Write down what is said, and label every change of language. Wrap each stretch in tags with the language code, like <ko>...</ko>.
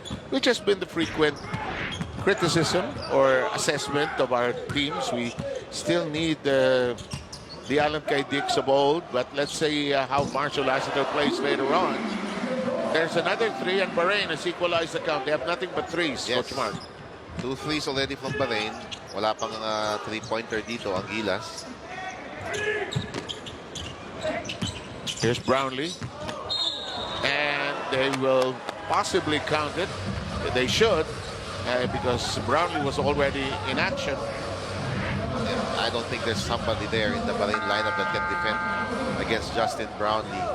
<en>Which has been the frequent criticism or assessment of our teams. We still need the Alan Kay Dix of old, but let's see how Marshall Lassiter plays later on. There's another 3, and Bharain has equalized the count. They have nothing but 3s, Yes. Coach Mark. 2 threes already from Bharain.</en> <tl>Wala pang 3-pointer dito ang Gilas.</tl> <en>Here's Brownlee. And they will possibly count it. They should, because Brownlee was already in action. I don't think there's somebody there in the Bharain lineup that can defend against Justin Brownlee.</en>